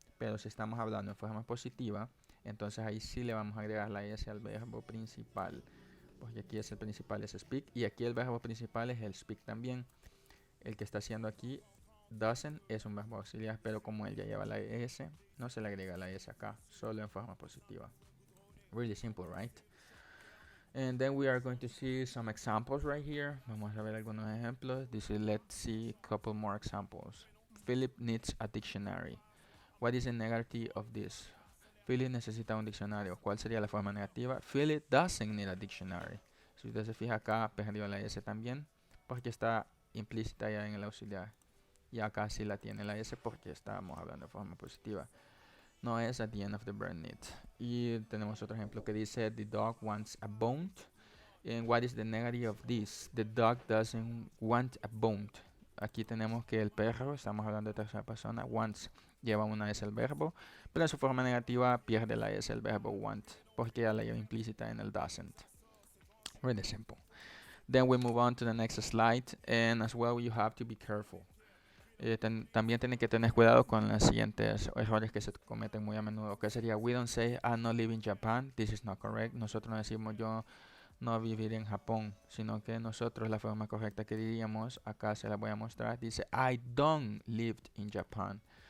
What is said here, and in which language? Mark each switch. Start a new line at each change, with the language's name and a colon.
Spanish: pero si estamos hablando en forma positiva, entonces ahí sí le vamos a agregar la S al verbo principal, porque aquí es el principal, es speak, y aquí el verbo principal es el speak también. El que está haciendo aquí doesn't es un verbo auxiliar, pero como él ya lleva la S, no se le agrega la S acá, solo en forma positiva.
English: Really simple, right? And then we are going to see some examples right here.
Spanish: Vamos a ver algunos ejemplos.
English: Let's see a couple more examples. Philip needs a dictionary. What is the negative of this?
Spanish: Philip necesita un diccionario. ¿Cuál sería la forma negativa?
English: Philip doesn't need a dictionary.
Spanish: Si usted se fija acá, perdió la S también, porque está implícita ya en el auxiliar. Y acá sí la tiene la S porque estábamos hablando de forma positiva. No es
English: at the end of the verb need.
Spanish: Y tenemos otro ejemplo que dice
English: the dog wants a bone. And what is the negative of this? The dog doesn't want a bone.
Spanish: Aquí tenemos que el perro, estamos hablando de tercera persona, wants lleva una S el verbo, pero en su forma negativa pierde la S el verbo want, porque ya la lleva implícita en el doesn't.
English: Really simple. Then we move on to the next slide, and as well you have to be careful.
Spanish: También tienen que tener cuidado con los siguientes errores que se cometen muy a menudo, que sería
English: we don't say I no live in Japan, this is not correct.
Spanish: Nosotros no decimos yo no vivir en Japón, sino que nosotros la forma correcta que diríamos, acá se la voy a mostrar, dice
English: I don't live in Japan.